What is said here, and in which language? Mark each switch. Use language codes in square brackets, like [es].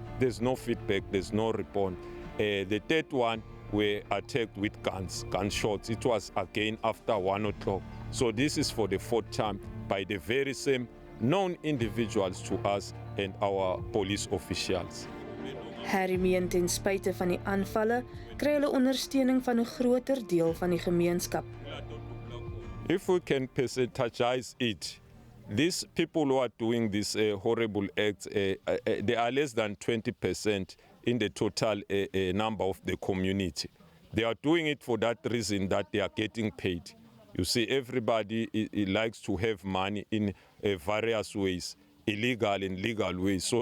[en] There's no feedback, there's no report. The 3rd one, we were attacked with gunshots. It was again after 1 o'clock. So this is for the 4th time by the very same known individuals to us and our police officials. [af] Harry meen ten spyte van die aanvalle, kry hulle ondersteuning van 'n groter deel van die gemeenskap. [en] If we can percentagize it, these people who are doing these horrible acts, they are less than 20% in the total number of the community. They are doing it for that reason that they are getting paid. You see, everybody likes to have money in various ways, illegal and legal ways.